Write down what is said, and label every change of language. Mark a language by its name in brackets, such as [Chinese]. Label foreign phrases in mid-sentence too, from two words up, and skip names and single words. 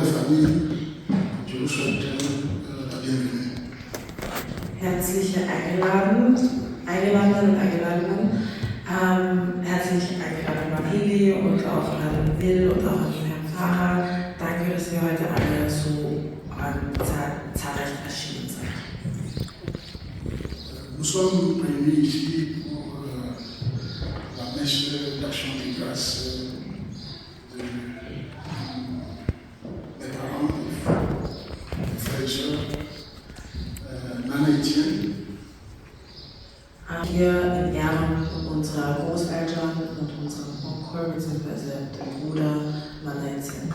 [French] famille, je vous souhaite la bienvenue. [German] Herzlich eingeladen und Eingeladenen. Herzlich eingeladen an Heli und auch an Will und auch an Herrn Pfarrer. Danke, dass wir heute alle so zahlreich erschienen sind. [French] Nous sommes réunis ici pour la messe d'action de grâce des parents, des frères et sœurs, Nana Etienne. [German] Hier in Ehren unserer Großeltern und unserem Onkel bzw. dem Bruder Manetien.